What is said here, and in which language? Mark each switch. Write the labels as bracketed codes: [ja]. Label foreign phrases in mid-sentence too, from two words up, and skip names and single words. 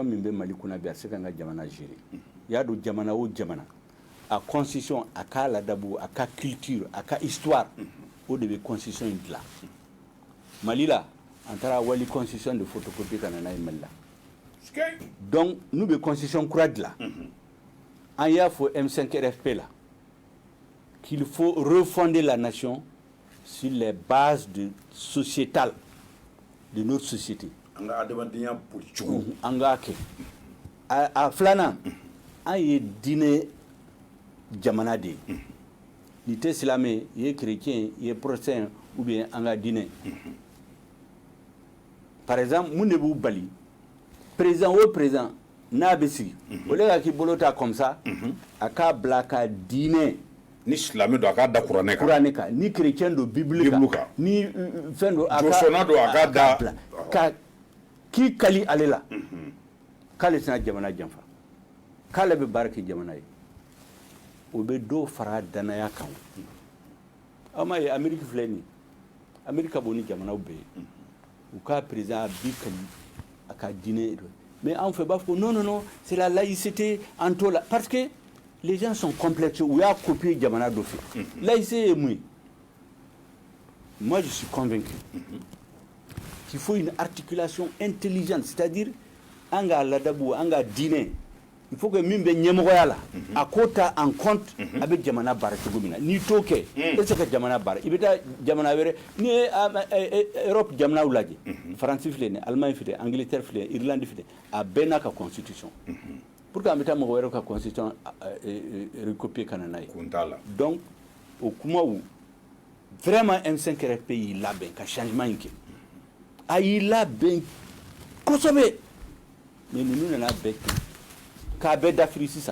[bm] min bɛ Mali kunna bi a se ka n ka jamana gérer y'a don jamana o jamana a constitution a ka ladabu a ka culture a ka histoire o de bɛ constitution in dilan Mali la an taara wali constitution de photocopie ka na n'a ye Mali la donc n'u bɛ constitution kura dilan an y'a fɔ M5 RFP [fr] là qu'il faut refonder la nation sur les bases sociétales de notre société. [bm] An ka adamadenya policogo an k'a kɛ a filanan an ye diinɛ jamana de ye n'i tɛ silamɛ i ye chrétien i ye protestant ou bien an ka diinɛ [fr] par exemple [bm] mun de b'u bali président o président n'a bɛ sigi o le ka k'i bolo ta [fr] comme ça [bm] a k'a bila ka diinɛ ni silamɛ don a k'a da kuranɛ kan ni chrétien don bible kan ni fɛn don a jɔsɔnna don a k'a da ka k'i kali ale la k'ale tɛna jamana janfa k'ale bɛ baara kɛ jamana ye o bɛ dɔw fara danaya kan aw m'a ye Amérique filɛ nin ye Amérique ka bon ni jamanaw bɛɛ ye u ka président a bi kali a ka diinɛ mais [fr] en fait [bm] b'a fɔ [fr] non c'est la laïcité en tout là parce que les gens sont complexés ou y'a copié [bm] jamana dɔ fɛ [fr] laïcité est [bm] mun ye [fr] moi je suis convaincu qu'il faut une articulation intelligente c'est-à-dire [bm] an ka ladabu an ka diinɛ [fr] il faut que [bm] min bɛ ɲɛmɔgɔya la a ko ta [fr] en compte [bm] a bɛ jamana baara cogo min na n'i t'o kɛ e tɛ se ka jamana baara i bɛ taa jamana wɛrɛ n'i ye Europe jamanaw lajɛ Faransi filɛ nin ye Allemagne filɛ Angleterre filɛ Irlande filɛ a bɛɛ n'a ka constitution [fr] pour que [bm] an bɛ taa mɔgɔ wɛrɛw ka constitution recopier ka na n'a ye donc o kumaw vraiment M5 RFP y'i labɛn ka changement in kɛ a y'i labɛn kosɛbɛ mais ninnu nana bɛɛ kɛ k'a bɛɛ dafiri sisan